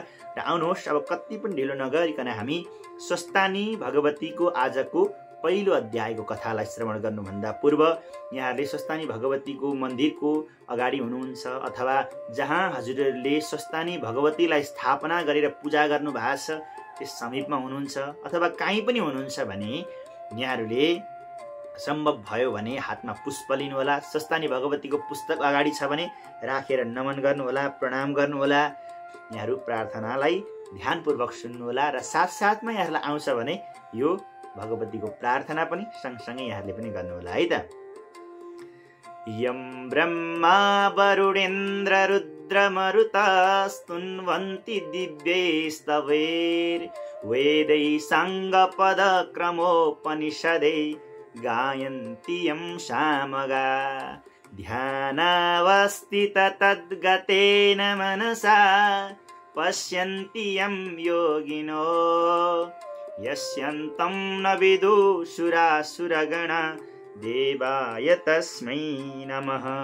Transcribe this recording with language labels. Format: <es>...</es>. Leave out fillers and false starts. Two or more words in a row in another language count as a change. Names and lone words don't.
<ne>र आउनुहोस्, अब कति पनि ढिलो नगरिकन हामी स्वस्थानी भगवतीको आजको पहिलो अध्यायको कथालाई श्रवण गर्नुभन्दा पूर्व यहाँहरूले स्वस्थानी भगवतीको मन्दिरको अगाडि हुनुहुन्छ अथवा जहाँ हजुरहरूले स्वस्थानी भगवतीलाई स्थापना गरेर पूजा गर्नु भएको छ त्यस समीपमा हुनुहुन्छ अथवा कहीँ पनि हुनुहुन्छ भने यहाँहरूले सम्भव भयो भने हातमा पुष्प लिनुहोला। स्वस्थानी भगवतीको पुस्तक अगाडि छ भने राखेर नमन गर्नुहोला, प्रणाम गर्नुहोला। यहाँहरू प्रार्थनालाई ध्यानपूर्वक सुन्नुहोला र साथसाथमा यहाँहरूलाई आउँछ भने यो भगवतीको प्रार्थना पनि सँगसँगै यहाँहरूले पनि गर्नुहोला है त।</ne> <sa>यं ब्रह्मा वरुणेन्द्र रुद्रमरुतस्तुन्वन्ति दिव्यैस्तवैर्वेदै साङ्गपदक्रमोपनिषदै गायन्ति यं सामगा ध्यानावस्थिततद्गतेन मनसा पश्यन्ति यं योगिनो यस्यन्तं न विदुषुरासुरगणा देवाय तस्मै नमः।</sa>